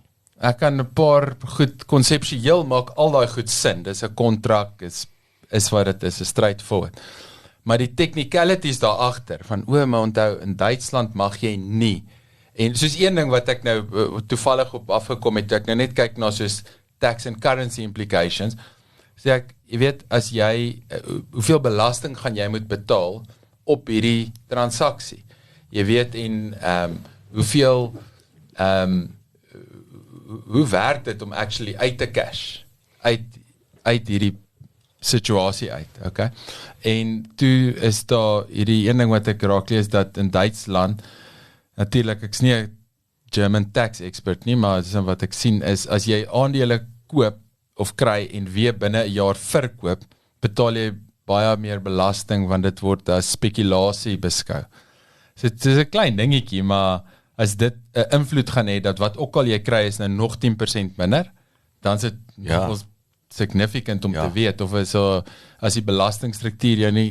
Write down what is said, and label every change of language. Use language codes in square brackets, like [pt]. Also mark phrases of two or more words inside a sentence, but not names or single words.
[af] Ek kan 'n paar goed, konseptueel maak al daai goed sin, dis 'n kontrak, is wat dit is straightforward. Maar die technicalities daar agter, van maar onthou, in Duitsland mag jy nie, en soos een ding wat ek nou toevallig op afgekom het, ek nou net kyk na soos [en] tax and currency implications, [af] sê ek, jy weet, as jy, hoeveel belasting gaan jy moet betaal op hierdie transaksie, jy weet, en hoeveel, hoe werk dit om actually uit te cash, uit hierdie situasie uit, okay? En toe is daar hierdie een ding wat ek raak lees, dat in Duitsland, natuurlik, ek's nie 'n [en] German tax expert [af] nie, maar wat ek sien is, as jy aandele koop of kry en weer binne 'n jaar verkoop, betaal jy baie meer belasting, want dit word as spekulasie beskou. So dit is 'n klein dingetjie, maar as dit 'n invloed gaan hê, dat wat ook al jy kry is nou nog 10% minder, dan is dit nogals significant om te weet, of so, as die belastingstruktuur jou nie